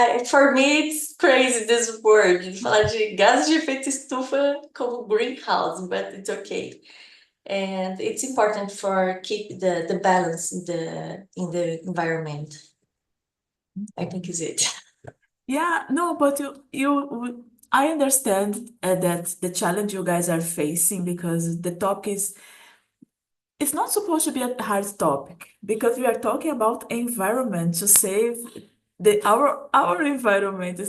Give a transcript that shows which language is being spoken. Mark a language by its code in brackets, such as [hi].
[en] For me it's crazy this word. [pt] Falar de gases de efeito estufa como greenhouse, [en] but it's okay. And it's important for keep the balance in the environment. I think is it. Yeah, no, but I understand that the challenge you guys are facing because the topic is, it's not supposed to be a hard topic because we are talking about environment to save our environment.